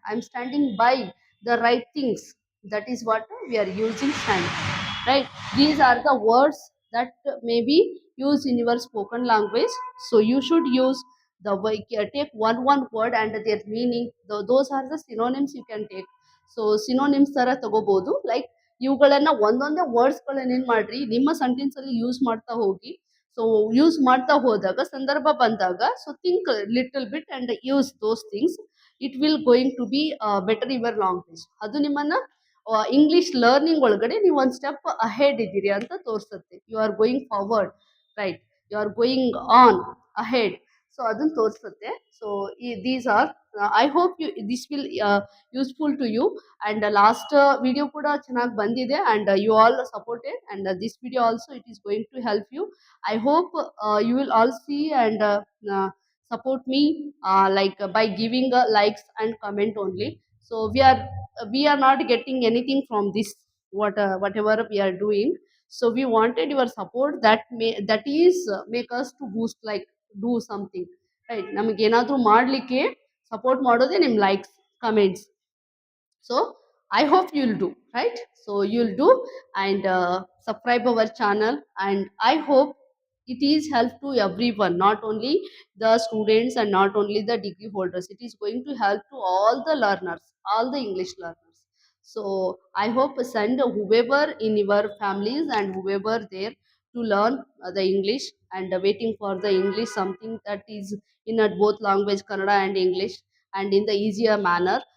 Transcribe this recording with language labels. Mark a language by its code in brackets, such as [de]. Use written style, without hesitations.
[en] I'm standing by the right things, that is what we are using stand, right? These are the words that may be used in your spoken language. So you should use take one word and their meaning. Those are the synonyms you can take. [kn] So synonyms ತರ ತಗೋಬಹುದು. Like ಇವುಗಳನ್ನ ಒಂದೊಂದೇ ವರ್ಡ್ಸ್ಗಳನ್ನ ಏನ್ ಮಾಡ್ರಿ, ನಿಮ್ಮ sentence ಅಲ್ಲಿ use ಮಾಡ್ತಾ ಹೋಗಿ. [en] so [kn] ಯೂಸ್ ಮಾಡ್ತಾ ಹೋದಾಗ, ಸಂದರ್ಭ ಬಂದಾಗ, [en] So think little bit and use those things. It will going to be better your language. [kn] ಅದು ನಿಮ್ಮನ್ನ ಇಂಗ್ಲಿಷ್ ಲರ್ನಿಂಗ್ ಒಳಗಡೆ ನೀವು ಒಂದು ಸ್ಟೆಪ್ ಅಹೆಡ್ ಇದ್ದೀರಿ ಅಂತ ತೋರಿಸುತ್ತೆ. [en] You are going forward, right? You are going on ahead. [kn] So ಅದನ್ನ ತೋರಿಸುತ್ತೆ. [en] So these are, I hope you this will useful to you. And [kn] last video ಕೂಡ ಚೆನ್ನಾಗಿ ಬಂದಿದೆ, [en] And you all supported, and this video also it is going to help you. I hope you will all see and support me, like by giving likes and comment only. So we are not getting anything from this, whatever we are doing. So we wanted your support, that is make us to boost, like do something, right? [kn] ನಮಗೆ ಏನಾದರೂ ಮಾಡಲಿಕ್ಕೆ support ಮಾಡೋದೇ ನಿಮ್ಮ likes, comments. [en] So I hope you'll do, right? So you'll do, and subscribe our channel, and I hope it is help to everyone, not only the students and not only the degree holders. It is going to help to all the learners, all the English learners. So I hope send whoever in your families and whoever there to learn the English, and waiting for the English, something that is in both language Kannada and English, and in the easier manner.